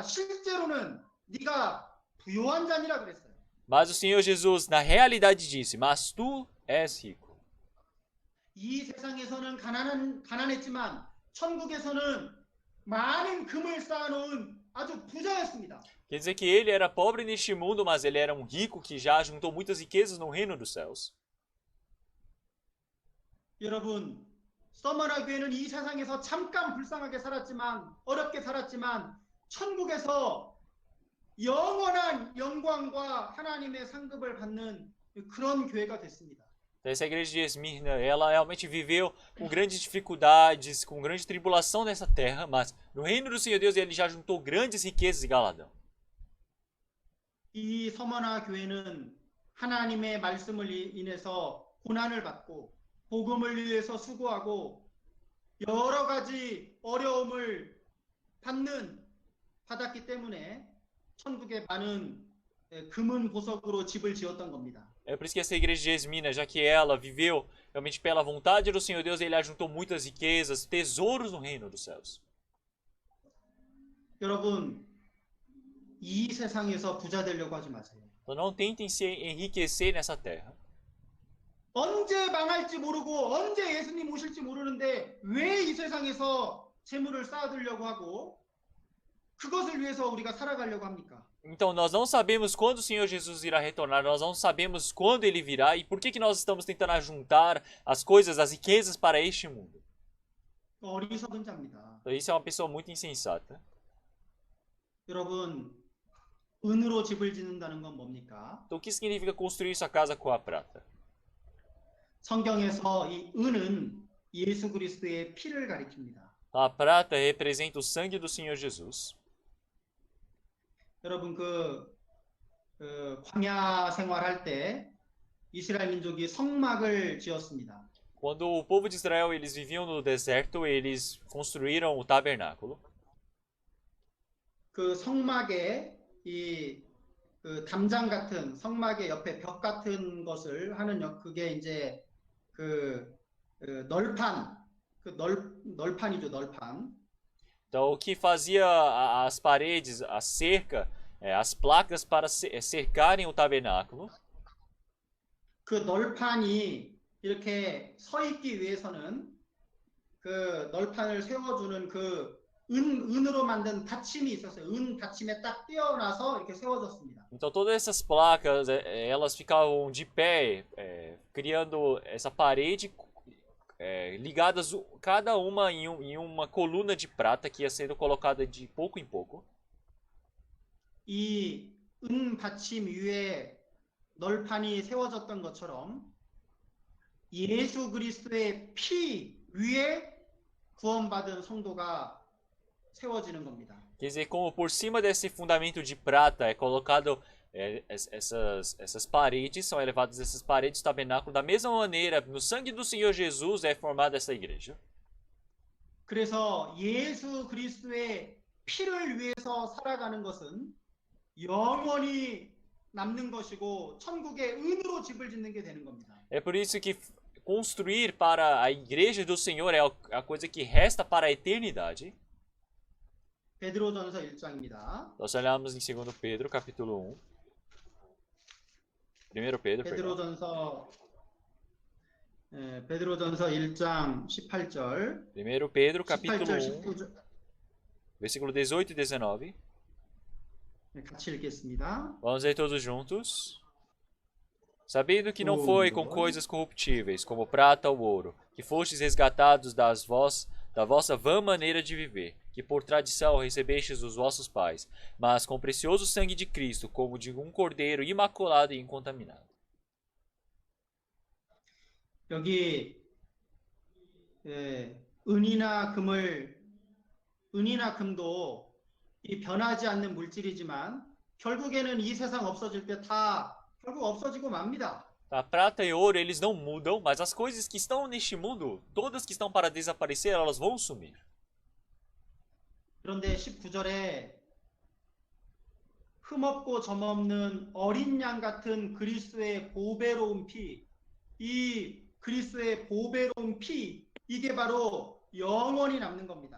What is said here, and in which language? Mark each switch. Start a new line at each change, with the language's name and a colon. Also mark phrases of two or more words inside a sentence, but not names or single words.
Korean: 실제로는 네가 부요한 자니라 그랬어요.
Portuguese: Mas o Senhor Jesus, na realidade, disse: mas tu és rico.
Korean: 이 세상에서는 가난했지만 천국에서는 많은 금을 쌓아놓은 아주 부자였습니다.
Portuguese: Quer dizer que ele era pobre neste mundo, mas ele era um rico que já juntou muitas riquezas no reino dos céus.
Korean: 여러분, 서머나 교회는 이 세상에서 잠깐 불쌍하게 살았지만 어렵게 살았지만 천국에서 영원한 영광과 하나님의 상급을 받는 그런 교회가 됐습니다.
Portuguese: Então, essa igreja de Esmirna, ela realmente viveu com grandes dificuldades, com grande tribulação nessa terra, mas no reino do Senhor Deus ele já juntou grandes riquezas e galadão.
Korean: 이 서머나 교회는 하나님의 말씀을 인해서 고난을 받고 복음을 위해서 수고하고 여러 가지 어려움을 받았기 때문에 천국에 많은 금은 보석으로 집을 지었던 겁니다.
Portuguese: É por isso que essa igreja de Esmirna, já que ela viveu realmente pela vontade do Senhor Deus, ele ajuntou muitas riquezas, tesouros no reino dos céus.
Korean: 여러분, 이 세상에서 부자 되려고 하지 마세요.
Portuguese: Então não tentem se enriquecer nessa terra.
Korean: 언제 망할지 모르고 언제 예수님 오실지 모르는데 왜 이 세상에서 재물을 쌓아두려고 하고 그것을 위해서 우리가 살아가려고 합니까?
Portuguese: Então nós não sabemos quando o Senhor Jesus irá retornar, nós não sabemos quando ele virá e por que nós estamos tentando ajuntar as coisas, as riquezas para este mundo.
Korean: 어리석은 자입니다.
Portuguese: Então isso é uma pessoa muito insensata.
Korean: 여러분, 은으로 집을 짓는다는 건 뭡니까?
Portuguese: Então o que significa construir sua casa com a prata?
Korean: 성경에서 이 은은 예수 그리스도의 피를 가리킵니다.
Portuguese: A prata representa o sangue do Senhor Jesus.
Korean: 여러분 광야 생활할 때 이스라엘 민족이 성막을 지었습니다.
Portuguese: Quando o povo de Israel eles viviam no deserto, eles construíram o tabernáculo.
Korean: 그 성막에 그 담장 같은 성막의 옆에 벽 같은 것을 하는 그게 이제 널판 널판이죠, 널판.
Portuguese: Então, o que fazia as paredes, a cerca, as placas para cercarem o tabernáculo.
Korean: 그 널판이 이렇게 서 있기 위해서는 그 널판을 세워주는 그 은으로 만든 받침이 있었어요. 은 받침에 딱 띄어놔서 이렇게 세워졌습니다.
Portuguese: Então, todas essas placas, elas ficavam de pé, criando essa parede. Ligadas cada uma em uma coluna de prata que ia sendo colocada de pouco em pouco.
Korean: 이 은 받침 위에 널판이 세워졌던 것처럼 예수 그리스도의 피 위에 구원받은 성도가 세워지는 겁니다.
Portuguese: Quer dizer, como por cima desse fundamento de prata é colocado essas paredes, são elevadas essas paredes do tabernáculo, da mesma maneira, no sangue do Senhor Jesus é formada essa igreja.
Korean: 그래서 예수 그리스도의 피를 위해서 살아가는 것은 영원히 남는 것이고 천국의 은으로 집을 짓는 게 되는 겁니다.
Portuguese: É por isso que construir para a igreja do Senhor é a coisa que resta para a eternidade.
Korean: 베드로전서 1장입니다.
Portuguese: Nós olhamos em 2 Pedro, capítulo 1. 1 Pedro,
Korean: 베드로전서 1장 18절.
Portuguese: 1 Pedro, capítulo
Korean: 18절, 1, 19절.
Portuguese: versículo 18 e 19.
Korean: 같이 읽겠습니다.
Portuguese: Vamos ler todos juntos. Sabendo que não Um, foi com dois. coisas corruptíveis, como prata ou ouro, que fostes resgatados da vossa vã maneira de viver, que por tradição recebestes dos vossos pais, mas com o precioso sangue de Cristo, como de um cordeiro imaculado e incontaminado.
Korean: 여기 예, 은이나 금도 이 변하지 않는 물질이지만 결국에는 이 세상 없어질 때 다 결국 없어지고 맙니다.
Portuguese: A prata e ouro, eles não mudam, mas as coisas que estão neste mundo, todas que estão para desaparecer, elas vão sumir.
Korean: 그런데 19절에 흠없고 점없는 어린 양 같은 그리스도의 보배로운 피, 이 그리스도의 보배로운 피, 이게 바로 영원히 남는 겁니다.